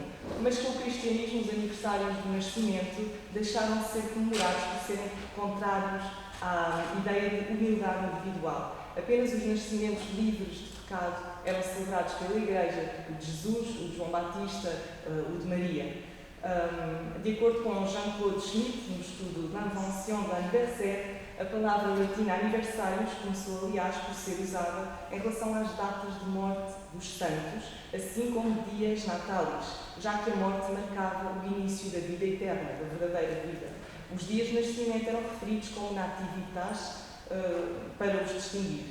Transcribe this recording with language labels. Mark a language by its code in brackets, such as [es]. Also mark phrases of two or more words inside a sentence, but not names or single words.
[pt] Mas com o cristianismo, os aniversários do nascimento deixaram de ser comemorados por serem contrários à ideia de humildade individual. Apenas os nascimentos livres de pecado eram celebrados pela Igreja, o de Jesus, o de João Batista, o de Maria. De acordo com Jean-Claude Schmitt, no estudo L'Invention de l'Anniversaire, A palavra latina aniversários começou, aliás, por ser usada em relação às datas de morte dos santos, assim como [la] dias natalis, [pt] já que a morte marcava o início da vida eterna, da verdadeira vida. Os dias de nascimento eram referidos como nativitas para os distinguir.